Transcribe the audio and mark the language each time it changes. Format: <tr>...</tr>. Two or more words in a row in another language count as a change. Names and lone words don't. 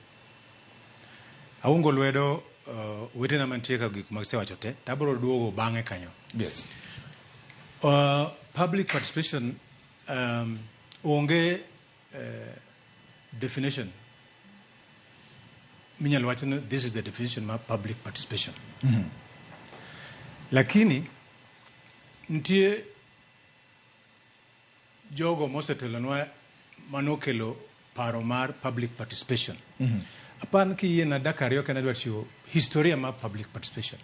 <luo>Aungo lwedo wetena mantie ka gik magisewacho te tabro duogo bang'e kanyo. Yes.</luo> <en>Public participation</en> <luo>onge definition. Minyalo wacho ni</luo> <en>this is the definition of public participation.</en> <luo>Lakini ntie jogo mosetelonwa manokelo paro mar</luo> <en>public participation.</en> <luo>Apan ki yie na Dakar kana dwa chiwo historia mar</luo> <en>public participation.</en>